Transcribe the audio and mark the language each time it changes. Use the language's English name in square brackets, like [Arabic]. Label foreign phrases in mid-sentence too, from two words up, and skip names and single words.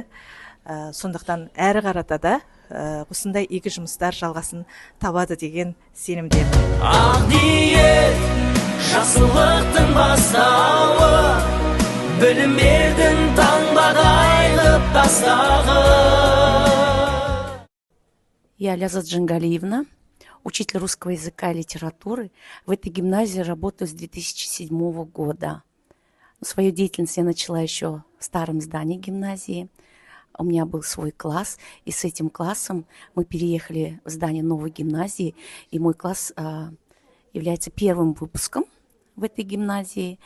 [Kazakh] Сондықтан әрі қарата да осындай игі жұмыстар жалғасын табады деген сенімдемін. Ақ ниет жақсылықтың бастауы, білім бердің таңбадай қылып тастағы. [Russian] Я Ляза Джангалиевна, учитель русского языка и литературы. В этой гимназии работаю с 2007 года. Свою деятельность я начала еще в старом здании гимназии. У меня был свой класс, и с этим классом мы переехали в здание новой гимназии, и мой класс является первым выпуском в этой гимназии.